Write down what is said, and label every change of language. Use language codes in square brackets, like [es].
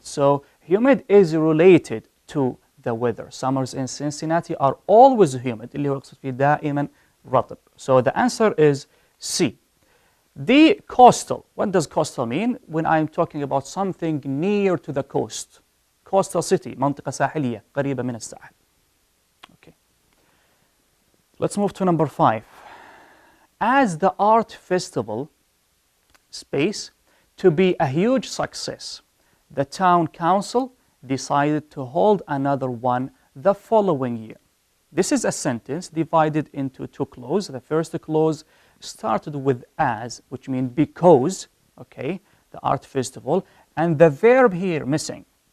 [en] So humid is related to the weather. Summers in Cincinnati are always humid. [ar] اللي هو يقصد فيه دائما رطب. [en] So the answer is C. The coastal. What does coastal mean? When I'm talking about something near to the coast. Coastal city, [ar] منطقة ساحلية قريبة من الساحل. [en] Okay. Let's move to number 5. As the art festival space to be a huge success, the town council decided to hold another one the following year. This is a sentence divided into two clauses. The first clause started with as, which means because, okay, the art festival, and the verb here missing.